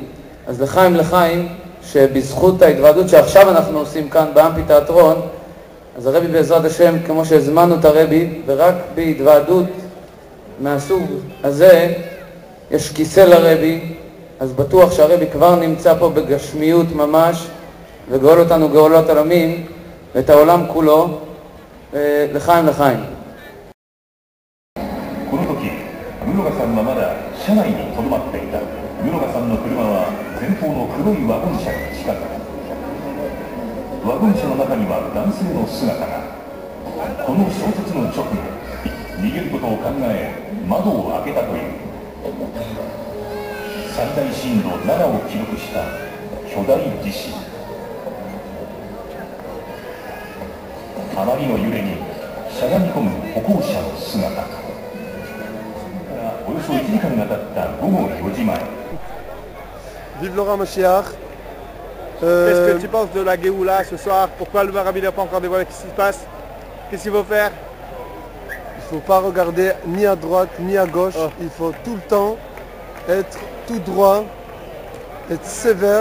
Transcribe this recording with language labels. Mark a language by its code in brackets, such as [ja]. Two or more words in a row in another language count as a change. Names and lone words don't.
[he] אז לחיים לחיים, שבזכות ההתוועדות שעכשיו אנחנו עושים כאן באמפי תיאטרון, אז הרבי בעזרת השם, כמו שהזמנו את הרבי, ורק בהתוועדות מהסוג הזה, יש כיסא לרבי, אז בטוח שהרבי כבר נמצא פה בגשמיות ממש, וגאול אותנו גאולות עולמים, ואת העולם כולו, לחיים לחיים. [ja] この時、室賀さんはまだ車内にとどまっていた。室賀さんの車は前方の黒いワゴン車に近づく。ワゴン車の中には男性の姿が。この衝突の直後、逃げることを考え、窓を開けたという。最大震度7を記録した巨大地震。あまりの揺れにしゃがみ込む歩行者の姿。およそ1時間が経った午後4時前。 [fr] Vive le Roi Mashiach. Qu'est-ce que tu penses de la Géoula ce soir? Pourquoi le Rabbi n'a pas encore dévoilé ce qui se passe? Qu'est-ce qu'il faut faire? Il ne faut pas regarder ni à droite ni à gauche. Il faut tout le temps être tout droit, être sévère.